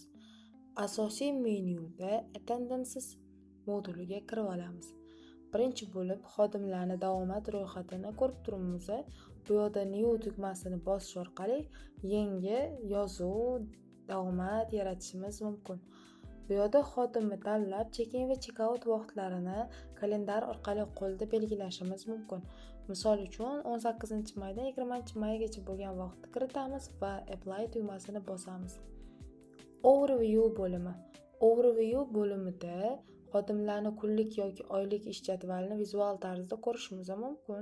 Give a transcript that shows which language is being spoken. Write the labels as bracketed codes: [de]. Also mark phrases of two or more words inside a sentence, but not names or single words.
[uz] Asosiy menyuda attendances moduliga kirib olamiz. Birinchi bo'lib xodimlarni davomat ro'yxatini ko'rib turibmiz. Bu yerda new tugmasini bosish orqali yangi yozuv davomat yaratishimiz mumkin. Bu yerda xodimni tanlab, check-in va check-out vaqtlarini kalendar orqali qo'lda belgilashimiz mumkin. Misol uchun 18-maydan 20-maygacha bo'lgan vaqtni kiritamiz va apply tugmasini bosamiz. Overview bo'limi. Overview bo'limida xodimlarni kunlik yoki oylik ish jadvalini vizual tarzda ko'rishimiz mumkin.